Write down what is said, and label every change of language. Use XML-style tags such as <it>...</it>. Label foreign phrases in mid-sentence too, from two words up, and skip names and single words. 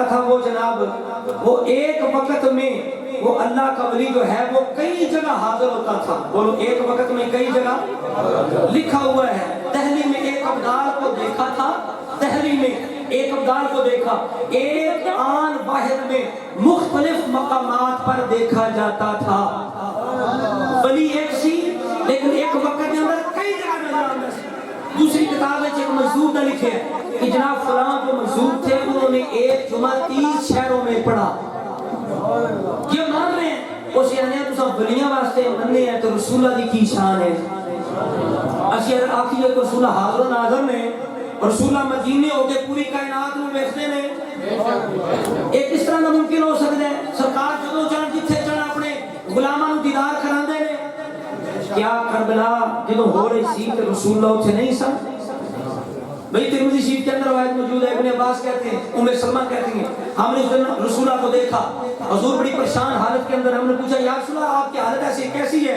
<ur>تھا وہ جناب، وہ ایک وقت میں وہ اللہ کا ولی جو ہے وہ کئی جگہ حاضر ہوتا تھا، بولو ایک وقت میں کئی جگہ، لکھا ہوا ہے دہلی میں ایک ابدال کو دیکھا تھا، دہلی میں ایک ابدال کو دیکھا، ایک آن واحد میں مختلف مقامات پر دیکھا جاتا تھا، ولی ایک سی لیکن ایک وقت کے اندر کئی جگہ نظر آتا سی۔ دوسری کتاب میں ایک مجذوب نے لکھے کہ جناب فلاں جو مجذوب تھے انہوں نے ایک جمعہ 30 شہروں میں پڑھا۔ یہ مان رہے ہیں اس یعنی تو سب ولیاں واسطے مننے ہیں</ur> <pa>تو رسول اللہ دی کی شان ہے۔ اسی اگر آخی ہے کہ</pa> <ur>رسول اللہ حاضر و ناظر نے، رسول اللہ مدینے ہو کے پوری کائنات میں بیٹھتے</ur> <pa>نے، ایک اس طرح ممکن ہو سکتا ہے سرکار جدو جان جتھے چڑھ اپنے غلاماں نوں دیدار کراندے نے، کیا کربلا جدو ہو رہی سی تے رسول اللہ اتھے نہیں سن؟</pa> <ur>بھئی ترمذی شریف کے اندر روایت موجود ہے، ابن عباس کہتے ہیں، ام سلمہ کہتی ہیں ہم نے اس دن رسول اللہ کو دیکھا، حضور بڑی پریشان حالت کے اندر، ہم نے پوچھا یا رسول اللہ آپ کی حالت ایسی کیسی ہے؟</ur>